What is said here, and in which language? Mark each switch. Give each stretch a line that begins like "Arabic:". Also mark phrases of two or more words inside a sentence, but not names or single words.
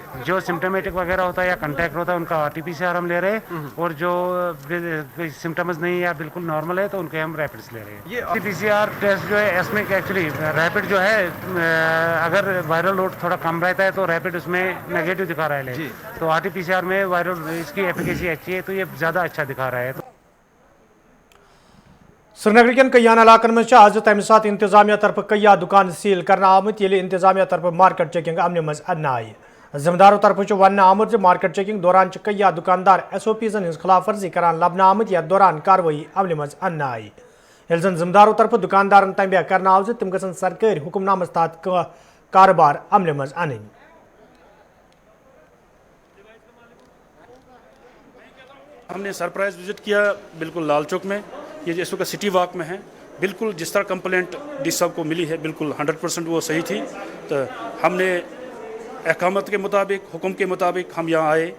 Urdu: جو سمٹمیٹک وغیرہ ہوتا ہے یا کنٹیکٹ ہوتا ہے ان کا RT-PCR ہم لے رہے ہیں, اور جو سمٹمز نہیں یا بالکل نارمل ہے تو ان کے ہم ریپڈس لے رہے ہیں. یہ RT-PCR ٹیسٹ جو ہے اس میں ایکچولی ریپڈ جو ہے, اگر
English: viral load
Urdu: تھوڑا کم رہتا ہے تو ریپڈ اس میں نیگیٹو دکھا رہا ہے, تو RT-PCR میں وائرل اس کی ایفیکیسی اچھی ہے, تو یہ زیادہ اچھا دکھا رہا ہے.
Kashmiri: سری نگر کن کیان علاقن مز آج تمہ سات انتظامیہ طرف کیا دکان سیل کرنا آمت یل انتظامیہ طرف
English: market checking
Kashmiri: عمل مز ان آئی. ذمدارو طرف ون آمت
English: market checking
Kashmiri: دوران کیا دکاندار SOPزن ہز خلاف ورزی کران لبنہ آمت یا دوران کاروٲیی عمل مز ان آئی. یل زن ذمدارو طرف دکاندارن تنبیہ کرنا آو تم گھن سرکاری حکم نامس تحت کاروبار عمل مز ان.
Urdu: ہم نے
English: surprise visit
Urdu: کیا بالکل لال چوک میں, یہ اس وقت سٹی واک میں ہے. بالکل جس طرح کمپلینٹ ڈی صاحب کو ملی ہے بالکل 100% وہ صحیح تھی. تو ہم نے احکامات کے مطابق, حکم کے مطابق ہم یہاں آئے.